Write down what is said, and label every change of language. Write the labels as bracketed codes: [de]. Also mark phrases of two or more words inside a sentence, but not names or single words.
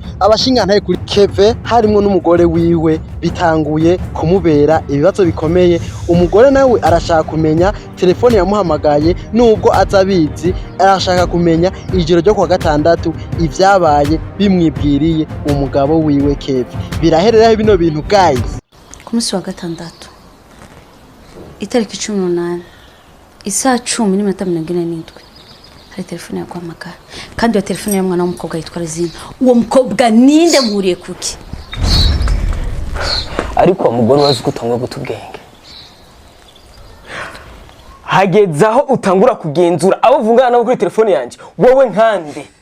[rn] Abashingantaye kuri Keve harimo n'umugore wiwe bitanguye kumubera ibibazo bikomeye. Umugore nawe arashaka kumenya telefone yamuhamagaye nubwo azabizi, arashaka kumenya ijoro ryo kwa gatandatu ivyabaye bimwibwiriye umugabo wiwe Keve. Birahereraho bino bintu guys. Ku munsi wa gatandatu itariki 18 isaa 10:47 hari telefone yakwamagara kandi iyo telefone y'umwana w'umukobwa yitwa Rosine. Uwo mukobwa ninde muhuriye kuki? ariko umugore wazi kutangwa gutubwenge hagezaho utangura kugenzura abo vungana nabo kuri telefone yanje wowe nkande